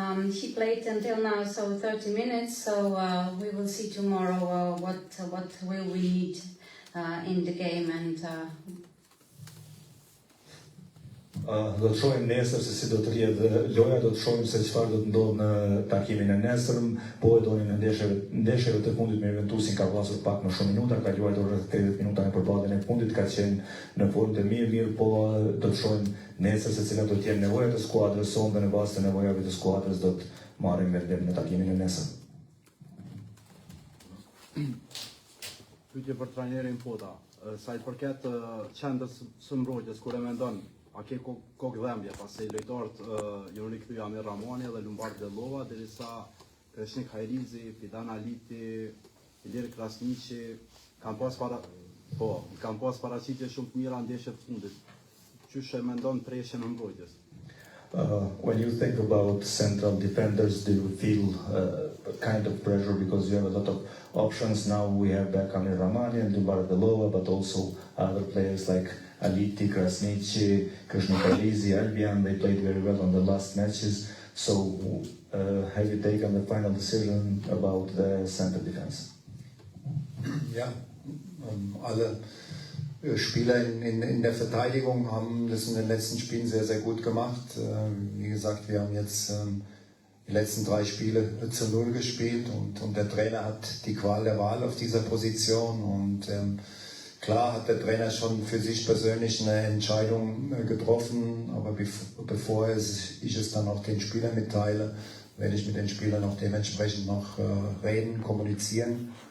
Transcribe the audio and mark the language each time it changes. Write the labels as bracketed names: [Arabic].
[English] He played until now, so 30 minutes. So we will see tomorrow what will we need in the game and. [Albanian] Do të shohim nesër se si do të rrihet loja, do të shohim se çfarë do të ndodhë në takimin e nesërm, po e doni në ndeshjeve të fundit me Juventusin ka pasur pak më shumë minuta, ka luajtur rreth 30 minuta në përballjen e fundit, ka qenë në formë të mirë, po do të shohim nesër se cilat do të jenë nevojat e skuadrës sonë dhe në bazë të nevojave të skuadrës do të marrim vendim në takimin e nesër. Pyetje për trajnerin Pota, sa i përket qendrës së mbrojtjes, kur e mendon a ke kokë dhembje pasi lojtarët janë rikthyer Amir Ramani dhe Lumbar Dellova, derisa Kreshnik Hajrizi, Fidan Aliti, Ilir Krasniqi kanë pas paraqitje shumë të mira ndeshjet të fundit. Qysh e mendon preshjen e mbrojtjes? [English] When you think about central defenders, do you feel a kind of pressure because you have a lot of options? Now we have back Amir Ramani and Lumbar Dellova, but also other players like Aliti, Krasniqi, Kreshnik Hajrizi, Albian, they played very well on the last matches. So have you taken the final decision about the center defense? [German] Ja, alle Spieler in der Verteidigung haben das in den letzten Spielen sehr, sehr gut gemacht. Wie gesagt, wir haben jetzt die letzten 3 Spiele zu 0 gespielt und der Trainer hat die Qual der Wahl auf dieser Position und klar hat der Trainer schon für sich persönlich eine Entscheidung getroffen, aber bevor ich es dann auch den Spielern mitteile, werde ich mit den Spielern auch dementsprechend noch reden, kommunizieren.